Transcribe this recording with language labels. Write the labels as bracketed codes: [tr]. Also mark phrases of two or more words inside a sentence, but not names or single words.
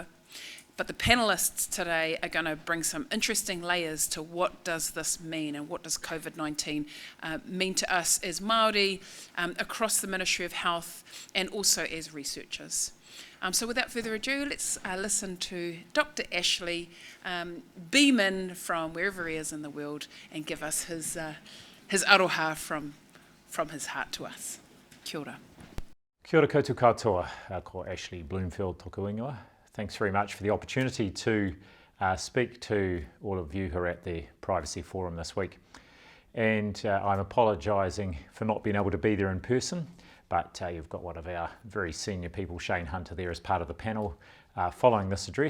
[en] But the panellists today are going to bring some interesting layers to what does this mean and what does COVID-19 mean to us as Māori, across the Ministry of Health and also as researchers. So without further ado, let's listen to Dr. Ashley beam in from wherever he is in the world and give us his aroha from his heart to us. [mi] Kia ora. Kia ora koutou katoa, ko Ashley Bloomfield toku ingoa. [en] Thanks very much for the opportunity to speak to all of you who are at the Privacy Forum this week. And I'm apologising for not being able to be there in person, but you've got one of our very senior people, Shayne Hunter, there as part of the panel following this address.